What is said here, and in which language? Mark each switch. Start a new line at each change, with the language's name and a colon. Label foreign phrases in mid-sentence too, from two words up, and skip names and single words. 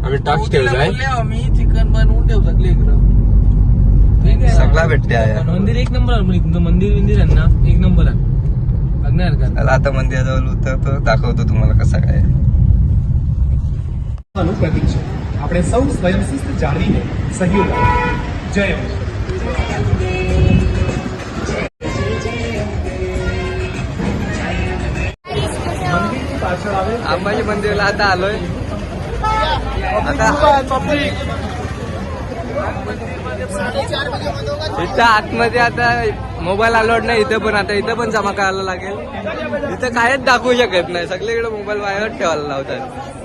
Marathi: आम्ही टाक्स ठेवलाय. आम्ही चिकन बनवून ठेवू शकले इकडं. सगळा भेटते आहे. मंदिर एक नंबर आहे. तुमचं मंदिर आहे ना, एक नंबर आहे. बघणार का? त्याला आता मंदिराजवळ उतरतो, दाखवतो तुम्हाला कसं काय.
Gujarati: प्रतीक्षा આપણે સૌ સ્વયંશિસ્ત જાળવીને સહયોગ આપીએ. જય અંબે. મંદિરની પાછળ આવે
Marathi: अंबाजी मंदिरला आता आलोय. आता इथं आतमध्ये आता
English: mobile allowed
Marathi: नाही इथं, पण आता इथं पण जमा करायला लागेल. इथं कायच दाखवू शकत नाही, सगळीकडे मोबाईल बाहेर ठेवायला लावतात.